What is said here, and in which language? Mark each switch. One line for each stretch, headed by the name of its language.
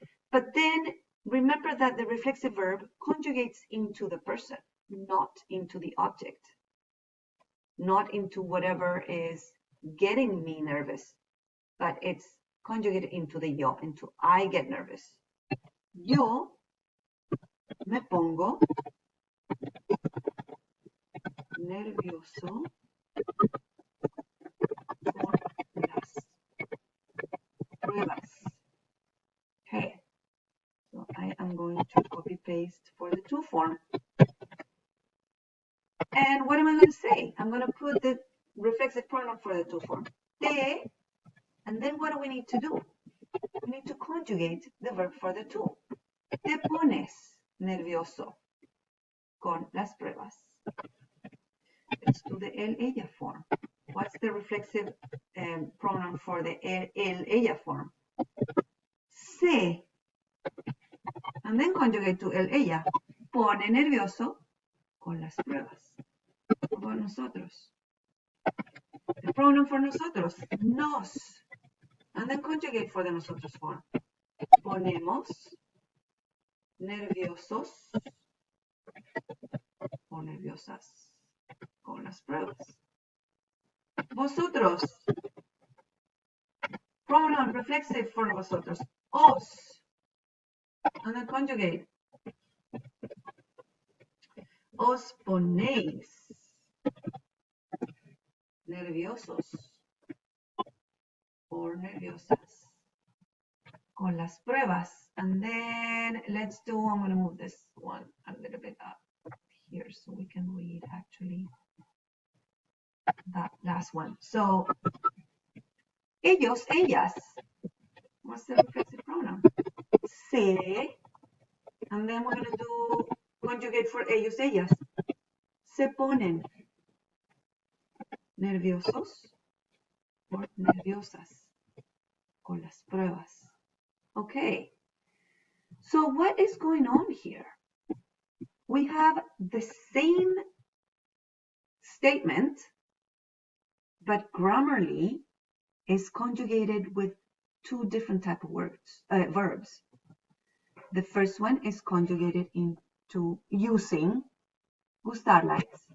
English: But then remember that the reflexive verb conjugates into the person, not into the object, not into whatever is getting me nervous, but it's conjugated into the yo, into I get nervous.
Spanish: Yo me pongo nervioso por las pruebas.
English: Okay, so I am going to copy paste for the to form. And what am I going to say? I'm going to put the reflexive pronoun for the to form. Te, and then what do we need to do? We need to conjugate the verb for the to.
Spanish: Te pones nervioso con las pruebas.
English: Let's do the él, ella form. What's the reflexive pronoun for the él, ella form? Se. And then conjugate to él, ella.
Spanish: Pone nervioso con las pruebas. Por nosotros.
English: The pronoun for nosotros, nos. And then conjugate for the nosotros form.
Spanish: Ponemos nerviosos o nerviosas con las pruebas. Vosotros.
English: Pronoun reflexive for vosotros. Os. And then conjugate.
Spanish: Os ponéis nerviosos or nerviosas con las pruebas.
English: And then let's do, I'm going to move this one a little bit up here so we can read actually that last one. So, ellos, ellas. What's the reflexive pronoun? Se. And then we're going to do conjugate for ellos, ellas.
Spanish: Se ponen nerviosos or nerviosas con las pruebas.
English: Okay. So what is going on here? We have the same statement, but grammarly is conjugated with two different type of verbs. The first one is conjugated into using gustar-like.